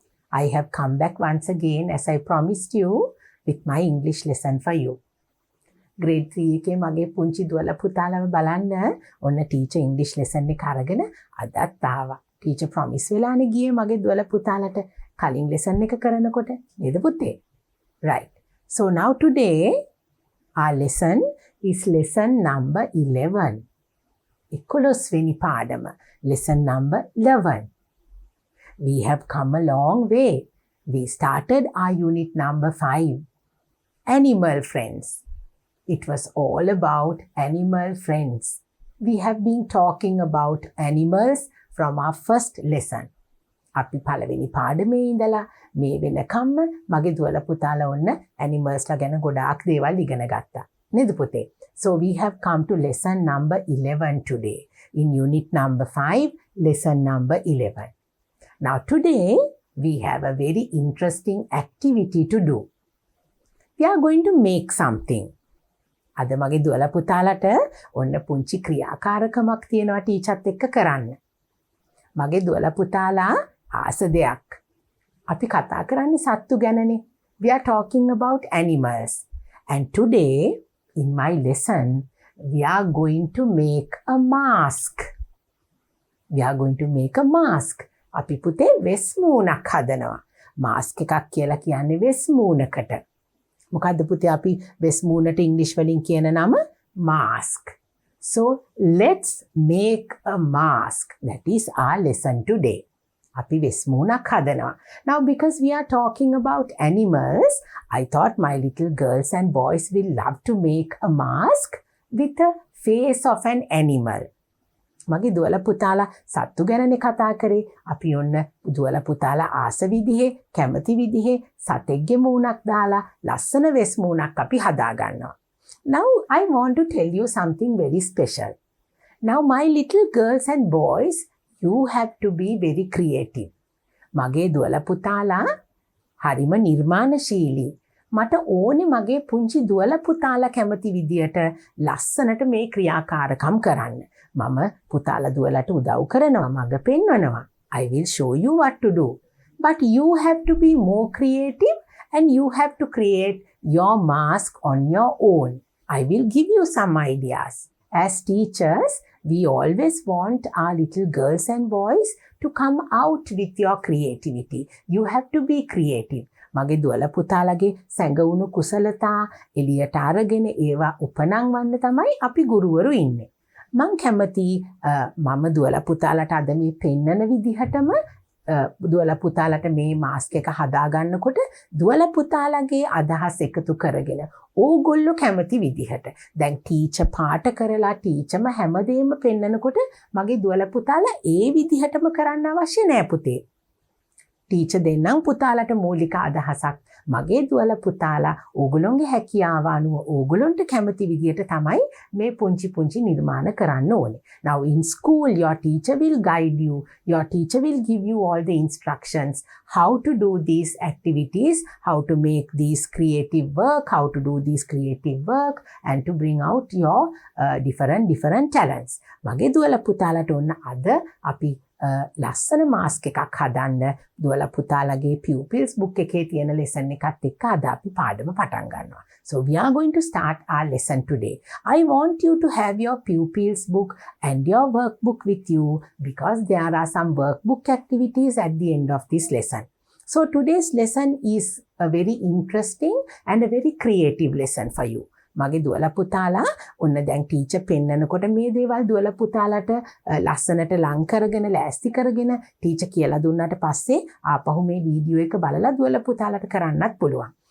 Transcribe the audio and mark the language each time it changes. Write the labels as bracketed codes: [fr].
[en] I have come back once again as I promised you with my English lesson for you. [si] grade 3 එකේ මගේ පුංචි දුවලා පුතාලව බලන්න ඔන්න ටීචර් ඉංග්‍රීසි ලෙසන් එක අරගෙන අදත් ආවා. ටීචර් ප්‍රොමිස් වෙලානේ ගියේ මගේ දුවලා පුතාලට කලින් ලෙසන් එක කරනකොට නේද පුතේ? [en] Right. So now today our lesson is lesson number 11. [si] 11 වෙනි පාඩම. [en] Lesson number 11. We have come a long way. We started our unit number 5. Animal friends. It was all about animal friends. We have been talking about animals from our first lesson. [si] අපි පළවෙනි පාඩමේ ඉඳලා මේ වෙනකම්ම මගේ දුවලා පුතාලා ඔන්න animals ලා ගැන ගොඩාක් දේවල් ඉගෙන ගත්තා. නේද පුතේ? [en] So we have come to lesson number 11 today. In unit number 5, lesson number 11. Now today we have a very interesting activity to do. We are going to make something. [si] අද මගේ දුවලා පුතාලට ඔන්න පුංචි ක්‍රියාකාරකමක් තියෙනවා ටීචර්ත් එක්ක කරන්න. මගේ දුවලා පුතාලා ආස දෙයක්. අපි කතා කරන්නේ සත්තු ගැනනේ. [en] We are talking about animals. And today in my lesson we are going to make a mask. We are going to make a mask. [si] අපි පුතේ වෙස් මූණක් හදනවා. mask එකක් කියලා කියන්නේ වෙස් මූණකට. මොකද්ද පුතේ අපි වෙස් මූණට ඉංග්‍රීසි වලින් කියන නම mask. [en] So let's make a mask. That is our lesson today. [si] අපි වෙස් මූණක් හදනවා. [en] Now because we are talking about animals, I thought my little girls and boys will love to make a mask with a face of an animal. [si] මගේ දුවලා පුතාලා සත්තු ගැනනේ කතා කරේ. අපි ඔන්න දුවලා පුතාලා ආස විදිහේ කැමති විදිහේ සතෙක්ගේ මූණක් දාලා ලස්සන වෙස් මූණක් අපි හදා ගන්නවා. [en] Now I want to tell you something very special. Now my little girls and boys, you have to be very creative. [si] මගේ දුවලා පුතාලා හරිම නිර්මාණශීලී. මට ඕනේ මගේ පුංචි දුවලා පුතාලා කැමති විදියට ලස්සනට මේ ක්‍රියාකාරකම් කරන්න. මම පුතාලා දුවලට උදව් කරනවා මඟ පෙන්වනවා. [en] I will show you what to do. But you have to be more creative and you have to create your mask on your own. I will give you some ideas. As teachers, we always want our little girls and boys to come out with your creativity. You have to be creative. [si] මගේ දුවලා පුතාලගේ සැඟවුණු කුසලතා එළියට අරගෙන ඒවා උපනංවන්න තමයි අපි ගුරුවරු ඉන්නේ. මං කැමති මම දුවලා පුතාලට අද මේ පෙන්නන විදිහටම දුවලා පුතාලට මේ මාස්ක් එක හදා ගන්නකොට දුවලා පුතාලගේ අදහස් එකතු කරගෙන ඕගොල්ලෝ කැමති විදිහට දැන් ටීචර් පාට කරලා ටීචර්ම හැමදේම පෙන්නනකොට මගේ දුවලා පුතාලා ඒ විදිහටම කරන්න අවශ්‍ය නෑ පුතේ. ටීචර් දෙන්නම් පුතාලට මූලික අදහසක් මගේ දුවලා පුතාලා ඕගොල්ලෝගේ හැකියාව අනුව ඕගොල්ලන්ට කැමති විදියට තමයි මේ පුංචි නිර්මාණ කරන්න ඕනේ. [en] Now in school your teacher will guide you. Your teacher will give you all the instructions how to do these activities, how to make these creative work, how to do these creative work and to bring out your different talents. [si] මගේ දුවලා පුතාලට ඔන්න අද අපි ලස්සන mask එකක් හදන්න දුවලා පුතාලගේ pupils book එකේ තියෙන lesson එකත් එක්ක අද අපි පාඩම පටන් ගන්නවා. [en] So we are going to start our lesson today. I want you to have your pupils book and your workbook with you because there are some workbook activities at the end of this lesson. So today's lesson is a very interesting and a very creative lesson for you. [si] මගේ දුවලා පුතාලා ඔන්න දැන් teacher පෙන්නනකොට මේ දේවල් දුවලා පුතාලට ලස්සනට ලං කරගෙන ලෑස්ති කරගෙන ටීචර් කියලා දුන්නාට පස්සේ ආපහු මේ වීඩියෝ එක බලලා දුවලා පුතාලට කරන්නත් පුළුවන්.